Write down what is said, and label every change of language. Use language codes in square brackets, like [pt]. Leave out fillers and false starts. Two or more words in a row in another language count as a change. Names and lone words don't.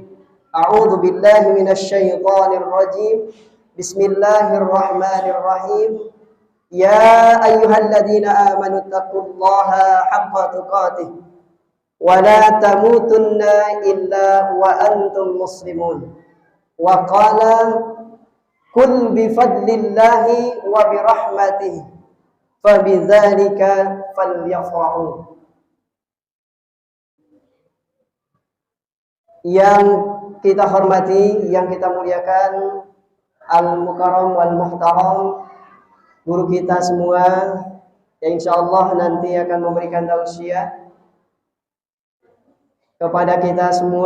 [ar] أعوذ بالله من الشيطان الرجيم. بسم الله الرحمن الرحيم يا أيها الذين آمنوا اتقوا الله حق تقاته ولا تموتن إلا وأنتم مسلمون. وقال قل بفضل الله وبرحمته فبذلك فليفرحوا. [id] Yang kita hormati, yang kita muliakan, [ar] المكرم والمحترم, [id] guru kita semua yang insyaallah nanti akan memberikan tausiah kepada kita semua.